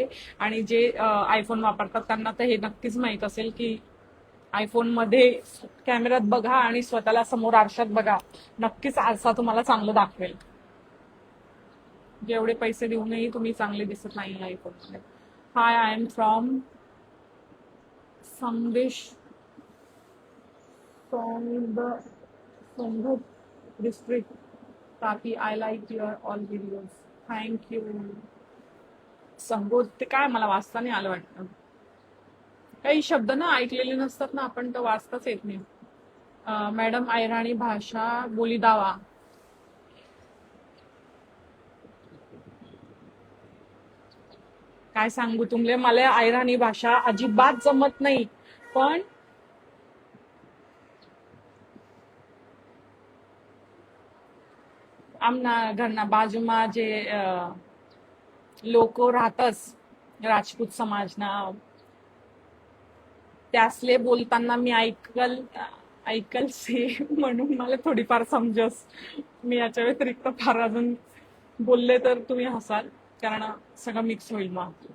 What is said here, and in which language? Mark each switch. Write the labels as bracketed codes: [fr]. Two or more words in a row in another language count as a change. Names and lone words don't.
[mr] आणि जे आयफोन वापरतात त्यांना तर हे नक्कीच माहित असेल की आयफोनमध्ये कॅमेऱ्यात बघा आणि स्वतःला समोर आरशात बघा, नक्कीच आरसा तुम्हाला चांगलं दाखवेल. जेवढे पैसे देऊनही तुम्ही चांगले दिसत नाही आयफोनमध्ये. [en] Hi, I am from संदेश from the Sanghat district. Taki, I like your all videos. Thank you. [mr] संगोत ते काय मला वाचता नाही आलं वाटतं. काही शब्द ना ऐकलेले नसतात ना आपण, तर वाचताच येत नाही. मॅडम ऐराणी भाषा बोली दावा. काय सांगू तुमले, मला ऐराणी भाषा अजिबात जमत नाही. पण आमना [gu] घરના બાજુમાં [mr] જે લોકો राहतच राजपूत समाजना, त्यासले बोलताना मी ऐकलसे म्हणून मला थोडीफार समजस. मी याच्या व्यतिरिक्त फार अजून बोलले तर तुम्ही हसाल, कारण सगळं मिक्स होईल मग.